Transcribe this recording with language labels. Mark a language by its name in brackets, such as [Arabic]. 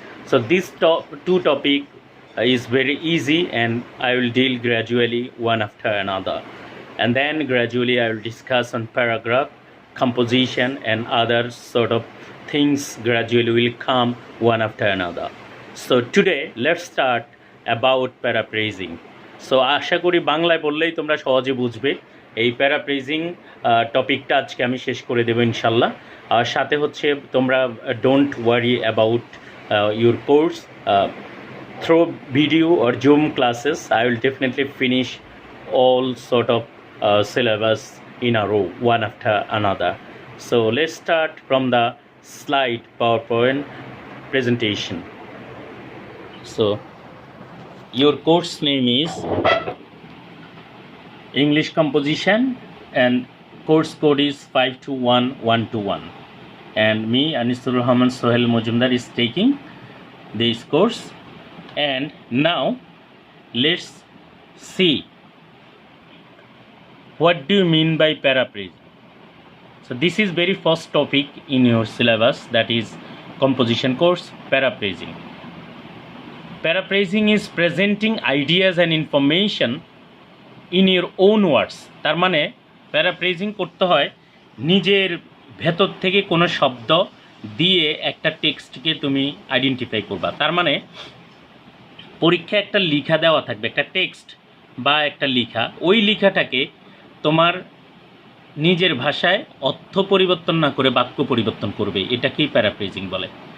[English] So this two topic is very easy, and I will deal gradually one after another. And then gradually I will discuss on paragraph, composition, and other sort of things gradually will come one after another. So today let's start about paraphrasing. [Bangla] So আশা করি বাংলায় বললেই তোমরা সহজে বুঝবে। এই paraphrasing টপিকটা আজকে আমি শেষ করে দেবো ইনশাল্লাহ। আর সাথে হচ্ছে তোমরা [English] Don't worry about your course through video or Zoom classes. I will definitely finish all sort of syllabus in a row, one after another. So let's start from the slide PowerPoint presentation. So your course name is English Composition, and course code is 521121, and me Anisur Rahman Sohel Mojumdar is taking this course. And now let's see what do you mean by paraphrasing. So this is very first topic in your syllabus, that is composition course, paraphrasing. Paraphrasing is presenting ideas and information in your own words. [Bangla] তার মানে paraphrasing করতে হয় নিজের ভেতর থেকে কোনো শব্দ দিয়ে একটা টেক্সটকে তুমি আইডেন্টিফাই করবা। তার মানে পরীক্ষায় একটা লেখা দেওয়া থাকবে, একটা টেক্সট বা একটা লেখা, ওই লেখাটাকে তোমার নিজের ভাষায় অর্থ পরিবর্তন না করে বাক্য পরিবর্তন করবে, এটাকেই প্যারাফ্রেজিং বলে।